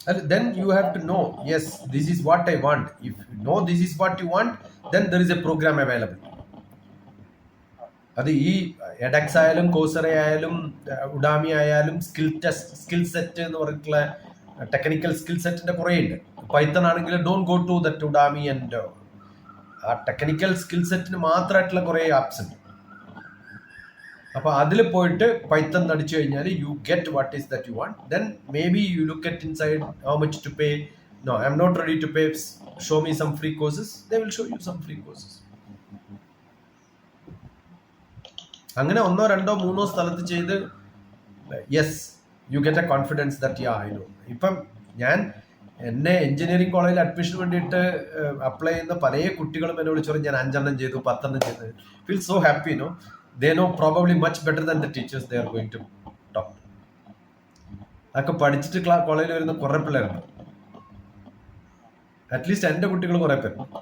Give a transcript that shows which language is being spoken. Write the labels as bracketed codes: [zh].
[en] Then you have to know, yes, this is what I want. If you know this is what you want, then there is a program available. [ml] അത് ഈ എഡക്സ് ആയാലും Coursera ആയാലും ഉഡാമി ആയാലും skill set എന്ന് പറഞ്ഞിട്ടുള്ള technical skill സെറ്റിന്റെ കുറേ ഉണ്ട്. പൈത്തൺ ആണെങ്കിൽ [en] don't go to that Udemy and [ml] ആ ടെക്നിക്കൽ സ്കിൽ സെറ്റിന് മാത്രമായിട്ടുള്ള കുറേ ആപ്സ് ഉണ്ട്. അപ്പൊ അതിൽ പോയിട്ട് പൈത്തൺ അടിച്ചു കഴിഞ്ഞാൽ [en] You get what is that you want. Then maybe you look at inside how much to pay. No, I'm not ready to pay. Show me some free courses. They will show you some free courses. [ml] അങ്ങനെ 1, 2, 3 സ്ഥലത്ത് ചെയ്ത് [en] Yes you get a confidence that yeah I know. [ml] ഇപ്പം ഞാൻ എന്നെ engineering കോളേജിൽ അഡ്മിഷന് വേണ്ടിയിട്ട് apply ചെയ്യുന്ന പല കുട്ടികളും എന്നെ വിളിച്ചു പറയും ഞാൻ 5 ചെയ്തു 10 ചെയ്തു. [en] Feel so happy. No, they know probably much better than the teachers they are going to talk. [ml] അതൊക്കെ പഠിച്ചിട്ട് കോളേജിൽ വരുന്ന കുറെ പിള്ളേരുണ്ട്. അറ്റ്ലീസ്റ്റ് എൻ്റെ കുട്ടികൾ കുറെ പേര്.